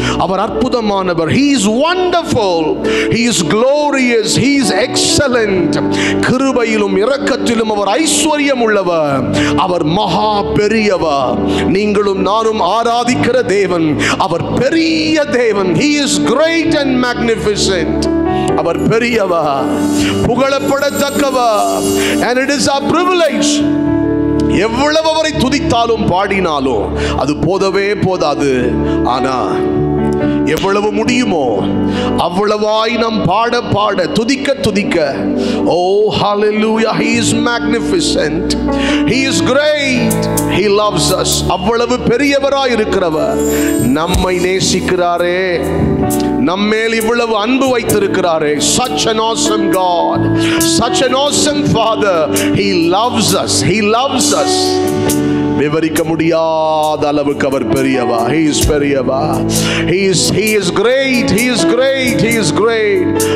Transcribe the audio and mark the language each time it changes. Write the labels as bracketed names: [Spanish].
[Tamil] Our அற்புதமானவர். [English] He is wonderful. He is glorious. He is excellent. [Tamil] கிருபையிலும் இரக்கத்திலும் அவர் ஐஸ்வர்யம் உள்ளவர். அவர் மகா பெரியவர். நீங்களும் நானும் ஆராதிக்கிற தேவன் அவர் பெரிய தேவன். [English] He is great and magnificent. [Tamil] அவர் பெரியவர், புகழப்படத்தக்கவர். [English] And it is our privilege. [Tamil] எவ்வளவு அவரை துதித்தாலும் பாடினாலும் அது போதவே போதாது. ஆனா எவ்வளவு முடியுமோ அவ்வளவாய் நாம் பாட பாட, துதிக்க துதிக்க, [English] oh hallelujah, he is magnificent, he is great, he loves us. [Tamil] அவ்வளவு பெரியவராய் இருக்கிறவர் நம்மை நேசிக்கிறாரே, நம்மேல் இவ்வளவு அன்பு வைத்திருக்கிறாரே. [English] Such an awesome God, such an awesome Father. He loves us, he loves us. [Tamil] விவரிக்க முடியாத அளவுக்கு அவர் பெரியவா. [English] He is பெரியவா. He is great, he is great, he is great.